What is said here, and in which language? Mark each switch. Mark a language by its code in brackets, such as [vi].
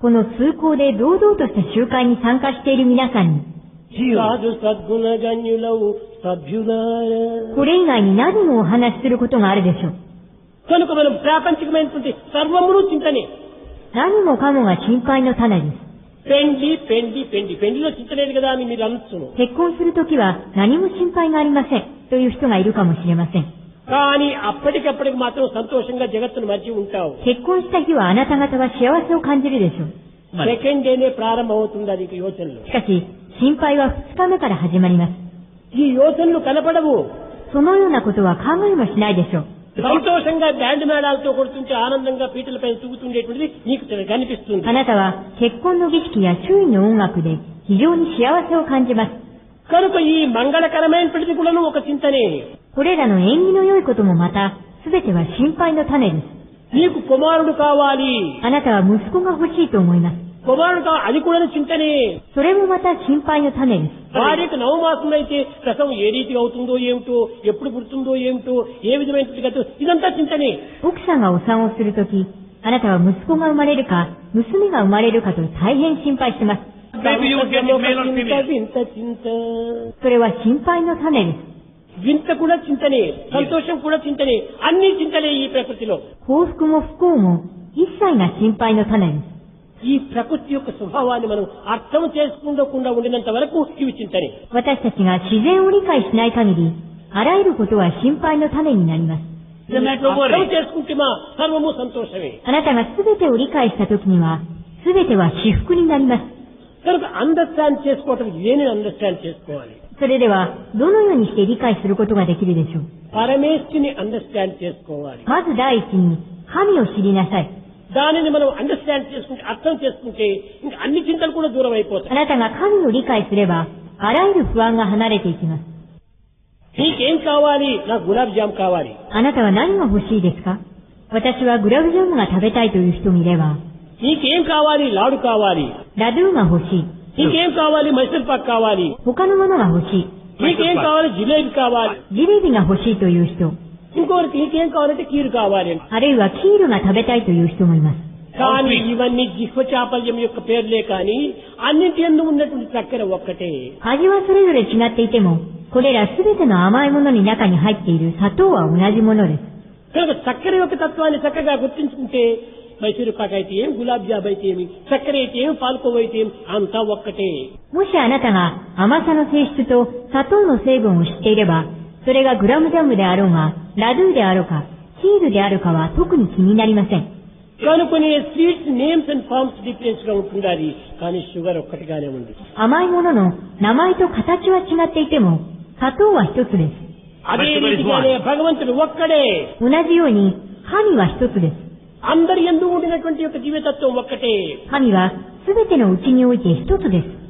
[ja] この通行で堂々とした集会に参加している皆さんに、 [te] సాధు సద్గుణ గణ్యులవు సభ్యులారా. [ja] これ以外に何をお話しすることがあるでしょう。 [te] కనుక మనం ప్రాపంచికమైనటువంటి సర్వమును చింతనే. [ja] 何もかもが心配の種です。 [te] పెండి పెండి పెండి పెండిలో చింతలేదు కదా అని మీరు అనొచ్చును. [ja] 結婚するときは何も心配がありませんという人がいるかもしれません。 [te] కానీ అప్పటికప్పటికి మాత్రం సంతోషంగా జగత్తును మర్చి ఉంటావు. [ja] 結婚した日はあなた方は幸せを感じるでしょう。 [en] second డేనే [te] ప్రారంభం అవుతుంది అది యోచనలు. [ja] しかし、心配は2日目から始まります。 [te] ఈ యోచనలు కనపడవు. [ja] そのようなことは考えもしないでしょう。 [te] సంతోషంగా బ్యాండ్ మేళాలతో కొడుతుంటే ఆనందంగా పీటలపై తూగుతుండేటువంటిది నీకు కనిపిస్తుంది. [ja] あなたは結婚の儀式や周囲の音楽で非常に幸せを感じます。 [te] కనుక ఈ మంగళకరమైనటువంటిది కూడా ఒక చింతనే. [ja] これらの縁起の良いこともまた、すべては心配の種です。 [te] నీకు కుమారుడు కావాలి. [ja] あなたは息子が欲しいと思います。 [te] కుమారుడు కావాలి అది కూడా చింతనే. [ja] それもまた心配の種です。 [te] భార్యకు నవమాసం అయితే రసం ఏ రీతిగా అవుతుందో ఏమిటో, ఎప్పుడు పుడుతుందో ఏమిటో, ఏ విధమైనటువంటి గతో ఇదంతా చింతనే. [ja] 奥さんがお産をするとき、あなたは息子が生まれるか、娘が生まれるかと大変心配してます。 [en] Maybe you will get it male or female. [te] వింత చింత. [ja] それは心配の種です。 [te] వింత కూడా చింతనే, సంతోషం కూడా చింతనే, అన్ని చింతలే ఈ ప్రకృతిలో. [ja] 幸福も不幸も一切が心配の種です。 [te] ఈ ప్రకృతి యొక్క స్వభావాన్ని మనం అర్థం చేసుకోకుండా ఉండినంత వరకు ఇవి చింతనే. [ja] 私たちが自然を理解しない限り、あらゆることは心配の種になります。 [en] The matter of [te] అర్థం [en] worry. [te] చేసుకుంటే మా సర్వము సంతోషమే. [ja] あなたが全てを理解したときには、全ては至福になります。 [te] కనుక అండర్స్టాండ్ చేసుకోవటం ఏని అండర్స్టాండ్ చేసుకోవాలి? [ja] それでは、どのようにして理解することができるでしょう。 [te] పరమేశ్వరుని అండర్స్టాండ్ చేసుకోవాలి. [ja] まず第一に、神を知りなさい。 [te] దానిని మనం అండర్స్టాండ్ చేసుకుంటే, అర్థం చేసుకుంటే ఇంకా అన్ని చింతలు కూడా దూరం అయిపోతాయి. [ja] あなたが神を理解すれば、あらゆる不安が離れていきます。 [te] నీకేం కావాలి? నాకు గులాబ్ జామ్ కావాలి. [ja] あなたは何が欲しいですか？私はグラブジャムが食べたいという人もいれば、 [te] నీకేం కావాలి? లాడు కావాలి. [ja] ラドゥが欲しい。 [te] నీకేం కావాలి? మైసూర్ పాక్ కావాలి. [ja] 他のものが欲しい。 [te] నీకేం కావాలి? జిలేబీ కావాలి. [ja] ジレビが欲しいという人、 [te] ఇంకొకరికి నీకేం కావాలంటే కీరు కావాలి. [ja] あるいはキールが食べたいという人もいます。 [te] కానీ ఇవన్నీ జిహ్వ చాపల్యం యొక్క పేర్లే కానీ అన్నింటి యందు ఉన్నటువంటి చక్కెర ఒక్కటే. [ja] 味はそれぞれ違っていても、これらすべての甘いものに中に入っている砂糖は同じものです。 [te] కనుక చక్కెర యొక్క తత్వాన్ని చక్కగా గుర్తించుకుంటే మైసూరు పాక్ అయితే ఏం, గులాబ్ జామ్ అయితే ఏమి, చక్కెర అయితే ఏం, పాల్కోవ అయితే ఏం, అంతా ఒక్కటే. [ja] もしあなたが甘さの性質と砂糖の成分を知っていれば、それがグラムジャムであろうが、ラドゥであろうか、キールであるかは特に気になりません。 [te] కనుకొని [en] sweets names and forms difference [te] గా ఉంటుండాలి, కానీ షుగర్ ఒక్కటిగానే ఉంది. [ja] 甘いものの名前と形は違っていても、砂糖は一つです。 [te] అదే రీతిగానే భగవంతుడు ఒక్కడే. [ja] 同じように、神は一つです。 [te] అందరి యందు ఉండినటువంటి యొక్క జీవితత్వం ఒక్కటే. [ja] 神はすべてのうちにおいて一つです。